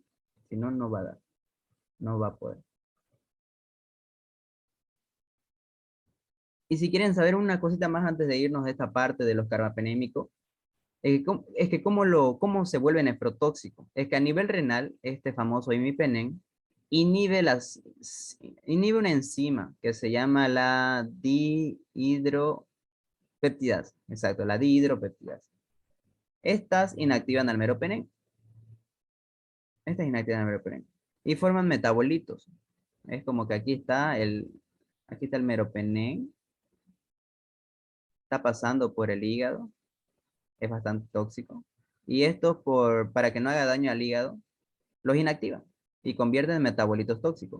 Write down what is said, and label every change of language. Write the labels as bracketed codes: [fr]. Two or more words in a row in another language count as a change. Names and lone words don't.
[es] Si no, no va a dar, no va a poder. Y si quieren saber una cosita más antes de irnos de esta parte de los carbapenémicos, cómo se vuelve nefrotóxico. Es que a nivel renal, este famoso imipenem inhibe, inhibe una enzima que se llama la dihidropeptidasa. Exacto, la dihidropeptidasa. Estas inactivan al meropenem. Estas inactivan al meropenem. Y forman metabolitos. Es como que aquí está el meropenem. Está pasando por el hígado. Es bastante tóxico. Y esto para que no haga daño al hígado, los inactivan y convierten en metabolitos tóxicos.